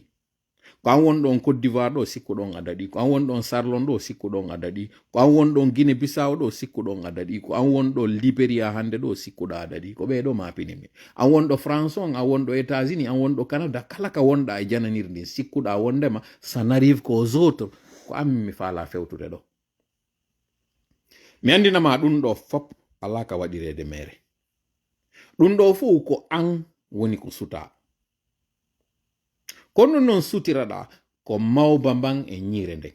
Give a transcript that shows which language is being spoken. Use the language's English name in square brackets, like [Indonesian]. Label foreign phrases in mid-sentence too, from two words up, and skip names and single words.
[Fula] Ko an wonɗon Côte d'Ivoire ɗo sikkuɗon a daɗi. Ko an wonɗon Sarlon ɗo sikkuɗon a daɗi. Ko an wonɗon Guinée Bissau ɗo sikkuɗon a daɗi. Ko an wonɗo Libéria hande ɗo sikkuɗa a daɗi. Ko ɓeɗo mapininmi. An wonɗo France on, an wonɗo États-Unis, an wonɗo Canada, kala ka wonɗa e jananirndi sikkuɗa wondema, [French] ça n'arrive qu'aux autres. [Fula] Ko ammi mi faala fewtude ɗo. Mi andinama ɗum ɗo fop ala ka waɗirede mere. Ɗum ɗo fu ko an woni ko suta. Kono non sutiraɗa ko mawba mban e ñiire nden.